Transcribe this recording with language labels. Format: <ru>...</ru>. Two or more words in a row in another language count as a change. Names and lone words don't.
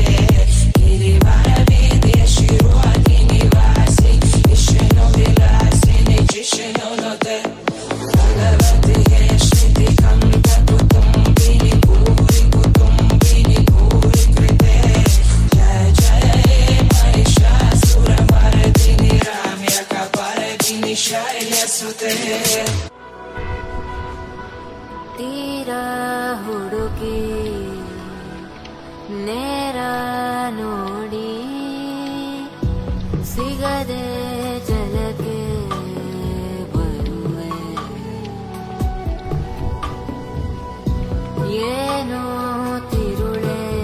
<sa>गिरिवरवीर्य शिरोधिनि वासि विष्णुविलासिनि जिष्णुनुते भगवति हे श्रुतिकण्ठकुटुम्बिनि भूरि कुटुम्बिनि भूरि कृते जय जय हे महिषासुरमर्दिनि राम्यकपर्दिनि शैलसुते</sa> <kn>ತೀರ ಹುಡುಕಿ ನೇರ ನೋಡಿ ಸಿಗದೆ ಜಲಕ್ಕೆ ಬರುವೆ ಏನೋ ತಿರುಳೆ</kn>